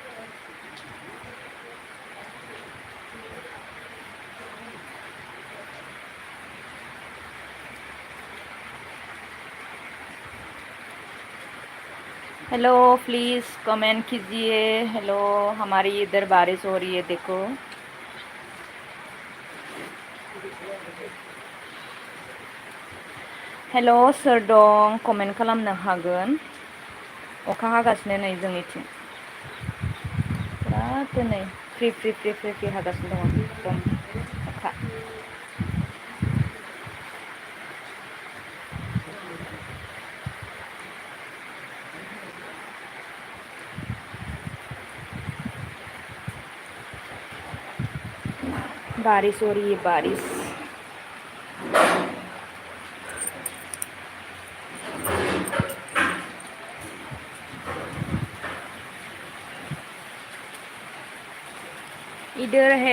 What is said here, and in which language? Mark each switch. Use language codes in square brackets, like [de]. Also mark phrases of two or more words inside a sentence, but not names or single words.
[hi] हेलो [en] please comment [hi] कीजिए हेलो हमारी इधर बारिश हो रही है देखो [brx] हेलो सोर दं कमेन्ट खालामनो हागोन अखा हागासिनो नै जोंनिथिं बिराद नै फ्रि फ्रि फ्रि फ्रि फ्रि हागासिनो दङ एकदम अखा [hi] बारिश हो रही है बारिश इधर है